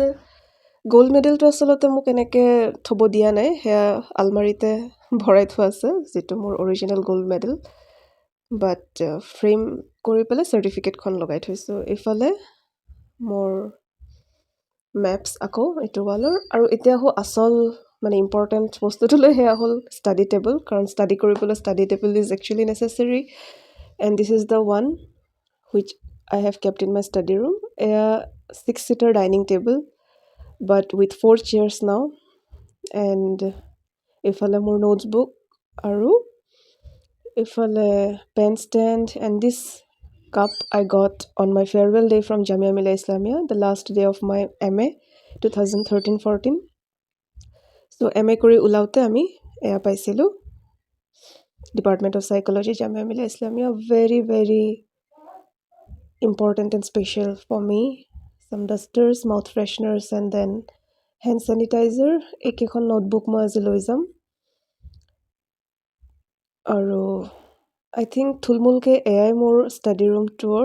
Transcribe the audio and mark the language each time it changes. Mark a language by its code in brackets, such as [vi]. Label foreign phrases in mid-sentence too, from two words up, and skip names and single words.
[en] gold medal [as] আচলতে মোক এনেকৈ থ'ব দিয়া নাই, সেয়া আলমাৰিতে ভৰাই থোৱা আছে, যিটো মোৰ [en] original gold medal, but frame [as] কৰি পেলাই চাৰ্টিফিকেটখন লগাই থৈছোঁ। এইফালে মোৰ মেপছ আকৌ এইটো ৱালৰ। আৰু এতিয়া আচল মানে ইম্পৰ্টেণ্ট বস্তুটোলৈ, সেয়া হ'ল [en] study table, [as] কাৰণ ষ্টাডি কৰিবলৈ [en] study table is actually necessary, and this is the one which I have kept in my study room. এয়া 6-seater dining table, but with 4 chairs now, and [as] এইফালে মোৰ নোটছবুক, আৰু এইফালে [en] pen stand, and this cup I got on my farewell day from Jamia Millia Islamia, the last day of my MA 2013-14. [as] So MA কৰি ওলাওঁতে আমি এয়া পাইছিলোঁ, [en] Department of Psychology, [as] জামিয়া মিলিয়া ইছলামিয়া। [en] very very important and special for me. some dusters, mouth fresheners, and then hand sanitizer. [as] এইকেইখন নোটবুক মই আজি লৈ যাম, আৰু [en] I think [as] থুলমূলকৈ এয়াই মোৰ [en] study room tour.